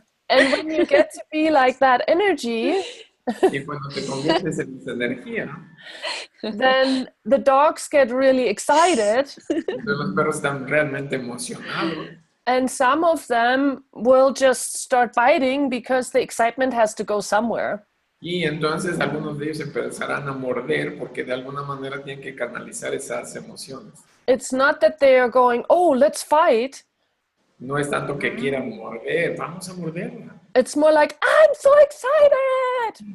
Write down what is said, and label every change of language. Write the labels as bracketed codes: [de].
[en] And when you get to be like that energy, [es] y cuando te conviertes en esa energía, [en] then the dogs get really excited. [es] Entonces los perros están realmente emocionados. [en] And some of them will just start biting because the excitement has to go somewhere. [es] Y entonces algunos de ellos empezarán a morder porque de alguna manera tienen que canalizar esas emociones. [en] It's not that they are going, oh, let's fight. [es] No es tanto que quieran morder, vamos a morderla. [en] It's more like, I'm so excited.